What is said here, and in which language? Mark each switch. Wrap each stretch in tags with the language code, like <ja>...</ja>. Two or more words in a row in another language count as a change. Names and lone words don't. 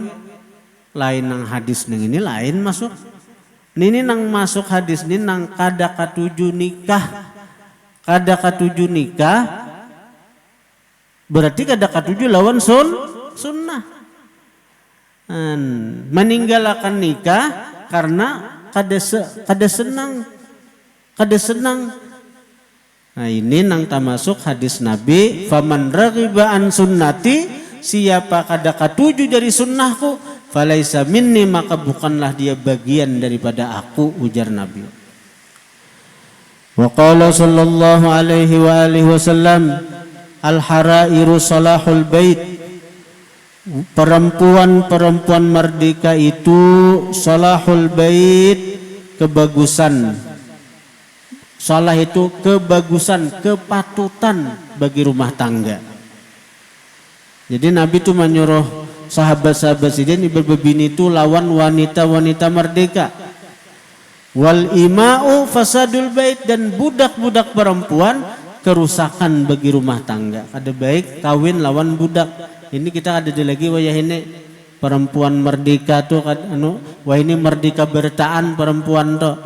<bjn>Lain nang hadis nang ini lain masuk. Ini nang masuk hadis ini nang kada katuju nikah, kada katuju nikah, berarti kada katuju lawan sunnah. Meninggalkan nikah karena kada senang. Nah ini nang termasuk hadis Nabi,</bjn> <ar>فمن رغب عن سنتي,</ar> <bjn>siapa kada katuju dari sunnahku,</bjn> <ar>فليس مني,</ar> <bjn>maka bukanlah dia bagian daripada aku, ujar Nabi.</bjn> <ar>وقال صلى الله عليه وعلى آله وسلم الحرائر صلاح البيت,</ar> <bjn>perempuan merdeka itu</bjn> <ar>صلاح البيت, kebagusan.</ar> <bjn>Salah itu kebagusan, kepatutan bagi rumah tangga. Jadi Nabi itu menyuruh sahabat-sahabat sidin berbini itu lawan wanita-wanita merdeka.</bjn> <ar>والإماء فساد البيت,</ar> <bjn>dan budak-budak perempuan kerusakan bagi rumah tangga. Ada baik kawin lawan budak. Ini kita ada lagi wayah ini perempuan merdeka tuh wah ini merdeka bertaan perempuan tuh.</bjn>